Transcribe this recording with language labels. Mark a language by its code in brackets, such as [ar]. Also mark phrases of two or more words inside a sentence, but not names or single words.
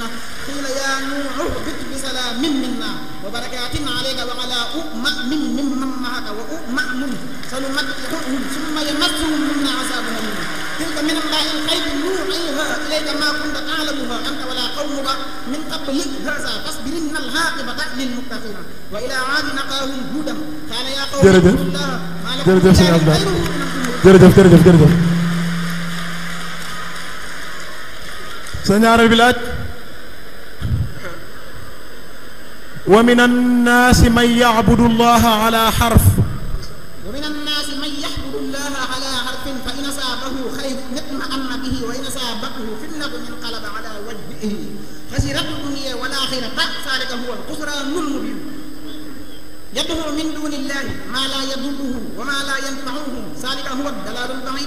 [ar] قيل يا نوح اهبط بسلام منا وبركات عليك وعلى أمم ممن معك وأمم سنمتعهم ثم يمسهم منا عذاب أليم. تلك من الله الغيب نوحيها إليك ما كنت تعلمها أنت ولا قومك من قبل هذا فاصبر إن العاقبة للمتقين. وإلى عاد أخاهم هودا قال يا قوم اعبدوا الله ما لكم من إله غيره. [wo] jërëjëf sa ñaareel bi laaj. [ar] ومن الناس من يعبد الله على حرف. ومن الناس من يعبد الله على حرف فإن أصابه خير اطمأن به وإن أصابته فتنة انقلب على وجهه خسر الدنيا والآخرة ذلك هو الخسران المبين. يدعو من دون الله ما لا يضره وما لا ينفعه ذلك هو الضلال البعيد.